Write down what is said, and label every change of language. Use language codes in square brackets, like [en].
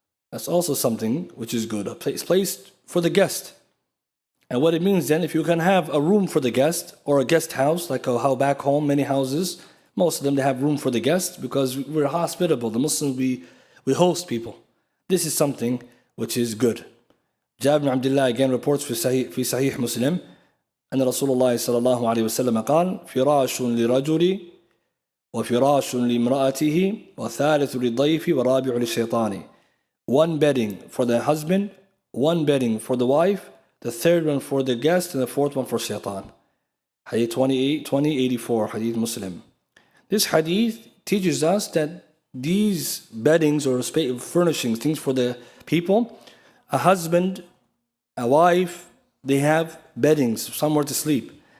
[en] That's also something which is good, a place for the guest. And what it means then, if you can have a room for the guest or a guest house, like how back home, many houses, most of them, they have room for the guest because we're hospitable. The Muslims, we host people. This is something which is good. Jabir ibn Abdullah again reports [ar] في صحيح مسلم أن رسول الله صلى الله عليه وسلم قال فراش لرجل وفراش لامرأته وثالث للضيف ورابع للشيطان. [en] One bedding for the husband, one bedding for the wife, the third one for the guest, and the fourth one for shaitan. Hadith 2084, Hadith Muslim. This hadith teaches us that these beddings or furnishings, things for the people, a husband, a wife, they have beddings, somewhere to sleep.